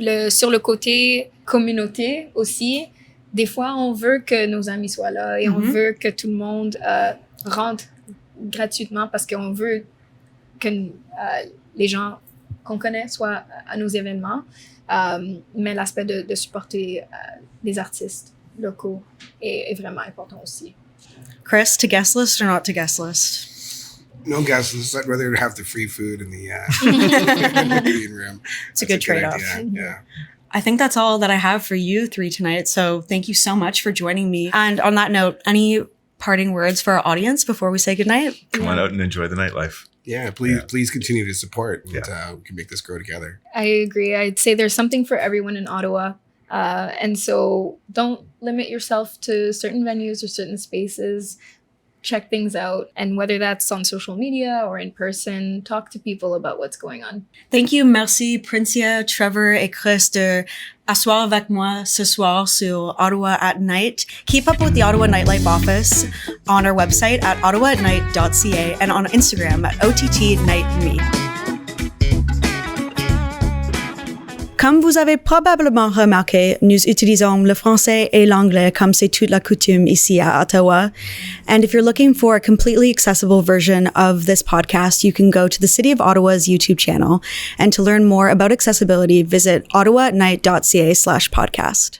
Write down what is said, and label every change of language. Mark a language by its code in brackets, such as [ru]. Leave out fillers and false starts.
[fr] Sur le côté communauté aussi, des fois, on veut que nos amis soient là et on veut que tout le monde rentre gratuitement parce qu'on veut que les gens qu'on connaît soient à nos événements. Mais l'aspect de supporter les artistes locaux est vraiment important aussi. [en] Chris, to guest list or not to guest list? No guest list. I'd rather have the free food in the green room. It's a good trade-off. Yeah. I think that's all that I have for you three tonight. So thank you so much for joining me. And on that note, any parting words for our audience before we say goodnight? Come on out and enjoy the nightlife. Yeah, please continue to support. And, we can make this grow together. I agree. I'd say there's something for everyone in Ottawa. And so don't limit yourself to certain venues or certain spaces. Check things out. And whether that's on social media or in person, talk to people about what's going on. Thank you. [fr] Merci, Princia, Trevor et Chris de asseoir avec moi ce soir sur Ottawa At Night. [en] Keep up with the Ottawa Nightlife office on our website at ottawaatnight.ca and on Instagram at OTTNightMe. [fr] Comme vous avez probablement remarqué, nous utilisons le français et l'anglais comme c'est toute la coutume ici à Ottawa. [en] And if you're looking for a completely accessible version of this podcast, you can go to the City of Ottawa's YouTube channel. And to learn more about accessibility, visit ottawaatnight.ca/podcast.